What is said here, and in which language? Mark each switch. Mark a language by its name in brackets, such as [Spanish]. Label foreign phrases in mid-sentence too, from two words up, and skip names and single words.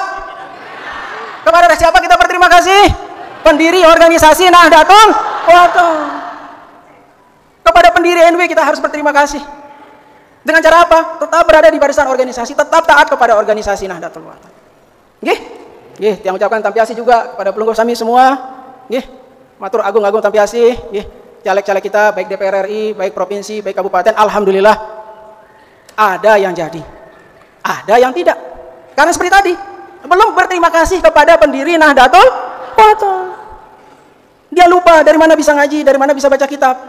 [Indonesian] Kepada siapa kita berterima kasih? Pendiri organisasi Nahdlatul Wathon. Kepada pendiri NW kita harus berterima kasih. Dengan cara apa? Tetap berada di barisan organisasi, tetap taat kepada organisasi Nahdlatul Wathon. Nggih? Yang ucapkan tampiasi juga kepada [Sasak] pelungguh sami [Indonesian] semua. Nggih. [Sasak] Matur agung-agung tampiasi, nggih. [Indonesian] Caleg-caleg kita baik DPR RI, baik provinsi, baik kabupaten, alhamdulillah ada yang jadi. Ada yang tidak. Karena seperti tadi, belum berterima kasih kepada pendiri Nahdlatul Wathon. Dia lupa dari mana bisa ngaji, dari mana bisa baca kitab.